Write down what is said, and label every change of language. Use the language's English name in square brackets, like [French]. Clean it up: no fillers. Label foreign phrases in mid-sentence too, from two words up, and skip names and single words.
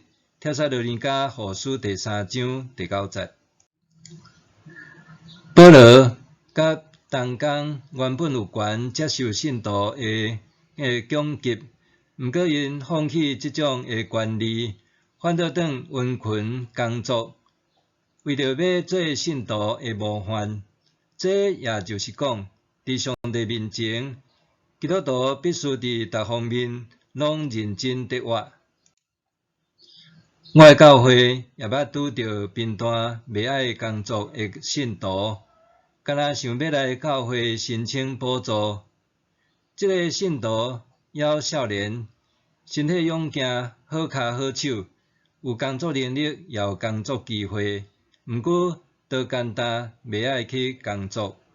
[Min Nan Chinese] 帖撒罗尼迦后书第3章第9节。保罗甲同工原本有权接受信徒的供给，毋过因放弃即种的权利，反倒转温群工作，为着要做信徒的模范。这也就是讲，伫上帝面前，基督徒必须伫逐方面拢认真得活。我的教会也捌拄着贫惰袂爱工作的信徒，敢若想要来教会申请补助。这个信徒还少年，身体勇健，好骹好手，有工作能力，也有工作机会，毋过倒简单袂爱去工作。